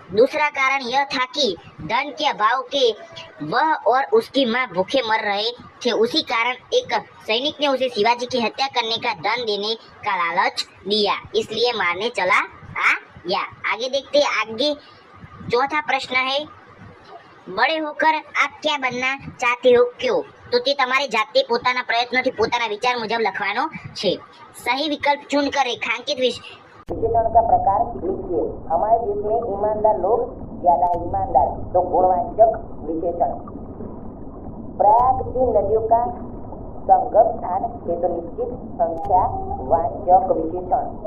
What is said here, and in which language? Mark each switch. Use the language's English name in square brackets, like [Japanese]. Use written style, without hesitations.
[Hindi] दूसरा कारण यह था कि धन के अभाव के वह और उसकी मां भूखे मर रहे थे। उसी कारण एक सैनिक ने उसे शिवाजी की हत्या करने का धन देने का लालच दिया, इसलिए मारने चला आया। आगे देखते। आगे चौथा प्रश्न है, बड़े होकर आप क्या बनना चाहते हो, क्यों। [Gujarati] तो તે તમારે જાતે પોતાના પ્રયત્નોથી પોતાના વિચાર મુજબ લખવાનો છે। [Hindi] सही विकल्प चुनकर रेखांकित विशेषण का प्रकार लिखिए। हमारे देश में ईमानदार लोग ज्यादा है। ईमानदार तो गुणवाचक विशेषण। प्रयाग 3 नदियों का संगम स्थान है तो निश्चित संख्या वाचक विशेषण।